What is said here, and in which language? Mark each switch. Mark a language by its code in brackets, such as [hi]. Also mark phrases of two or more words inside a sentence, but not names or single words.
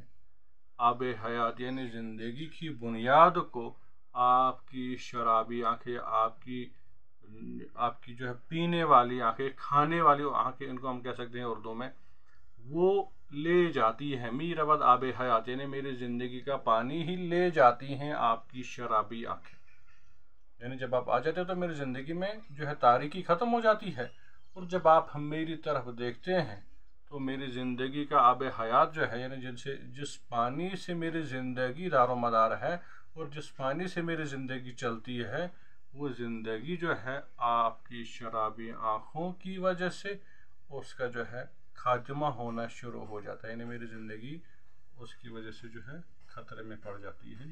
[ur] آب حیات یعنی زندگی کی بنیاد کو آپ کی شرابی آنکھیں، آپ کی جو ہے پینے والی آنکھیں، کھانے والی آنکھیں، ان کو ہم کہہ سکتے ہیں اردو میں، وہ لے جاتی ہیں۔ [fa] می رود آب حیات [ur] یعنی میری زندگی کا پانی ہی لے جاتی ہیں آپ کی شرابی آنکھیں، یعنی جب آپ آ جاتے ہیں تو میری زندگی میں جو ہے تاریکی ختم ہو جاتی ہے، اور جب آپ میری طرف دیکھتے ہیں تو میری زندگی کا آب حیات جو ہے، یعنی جس پانی سے میری زندگی دار و مدار ہے اور جس پانی سے میری زندگی چلتی ہے، وہ زندگی جو ہے آپ کی شرابی آنکھوں کی وجہ سے اس کا جو ہے خاتمہ ہونا شروع ہو جاتا ہے، یعنی میری زندگی اس کی وجہ سے جو ہے خطرے میں پڑ جاتی ہے۔